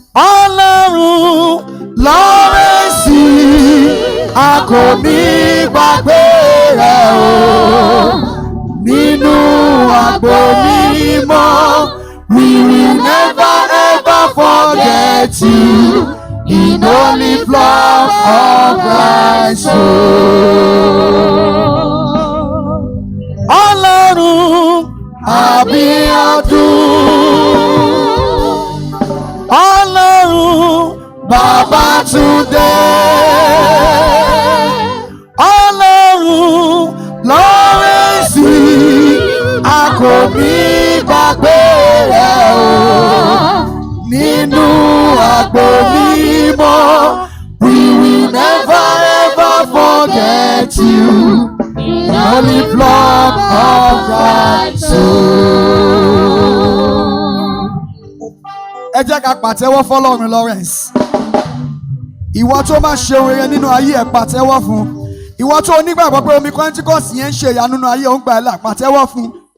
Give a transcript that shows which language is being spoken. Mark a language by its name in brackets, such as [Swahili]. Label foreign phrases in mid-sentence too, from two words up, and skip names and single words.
[Yoruba] Ọlọ́run Lawrence, a kò ní gbàgbé rẹ o. Nínú agbo mímọ́, [English] we will never ever forget you. In holy flock of Christ, [Yoruba] o. Ọlọ́run Abíọ́dún. Ọlọ́run Babátúndé. Ọlọ́run Lawrence, a kò ní gbàgbé rẹ o. Nínú agbo mímọ́, [English] we will never ever forget you. In holy flock of Christ, [Yoruba] o. Ẹ jẹ́ ká pàtẹ́wọ́ fọ́lọ́run Lawrence. Ìwọ tó máa ṣe ohun rere nínú ayé ẹ, pàtẹ́wọ́ fún. Ìwọ tó onígbàgbọ́ pé omi Pentecost yẹn ń ṣe ìyanu nínú ayé, ó ń gbà ẹ́ là, pàtẹ́wọ́ fún.